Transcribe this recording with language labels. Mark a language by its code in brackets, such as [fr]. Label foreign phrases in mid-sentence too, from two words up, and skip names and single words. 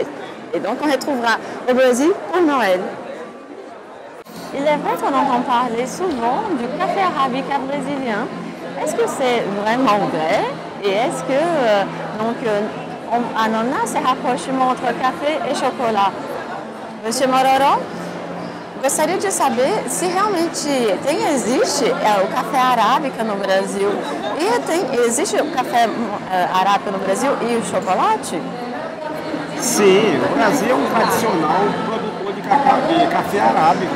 [fr] Et donc on les trouvera au Brésil pour Noël. Il est vrai qu'on entend parler souvent du café arabica brésilien. Est-ce que c'est vraiment vrai? Et est-ce que on a ces rapprochements entre café e chocolat? Monsieur Mororó, [pt] gostaria de saber se realmente existe o café arábica no Brasil e existe o café arábica no Brasil e o chocolate? Sim, o Brasil é um tradicional produtor de café arábica.